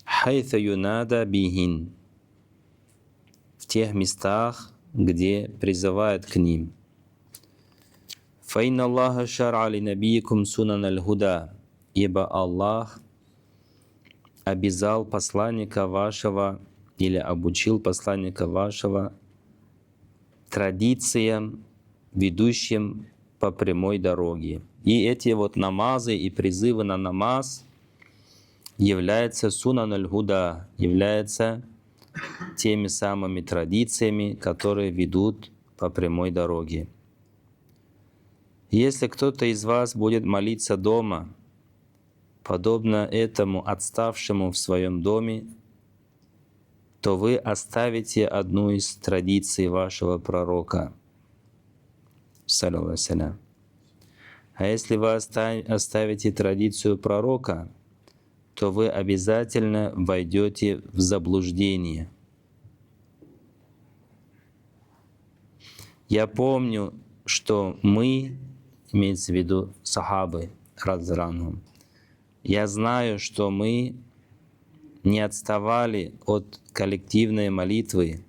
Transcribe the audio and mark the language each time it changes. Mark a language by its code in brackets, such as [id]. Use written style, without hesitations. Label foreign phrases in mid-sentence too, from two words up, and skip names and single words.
[ar] حيث ينادى بهن, [ru] в тех местах, где призывают к ним. [ar] فإن الله شرع لنبيكم سنن الهدى, [ru] ибо Аллах обязал посланника вашего или обучил посланника вашего традициям, ведущим по прямой дороге. И эти вот намазы и призывы на намаз являются [ar] سنن الهدى, [ru] являются теми самыми традициями, которые ведут по прямой дороге. Если кто-то из вас будет молиться дома, подобно этому отставшему в своем доме, то вы оставите одну из традиций вашего пророка. [ar] صلى الله عليه وسلم. [ru] А если вы оставите традицию пророка, то вы обязательно войдете в заблуждение. Я помню, что мы, имеется в виду сахабы, разранхум, я знаю, что мы не отставали от коллективной молитвы.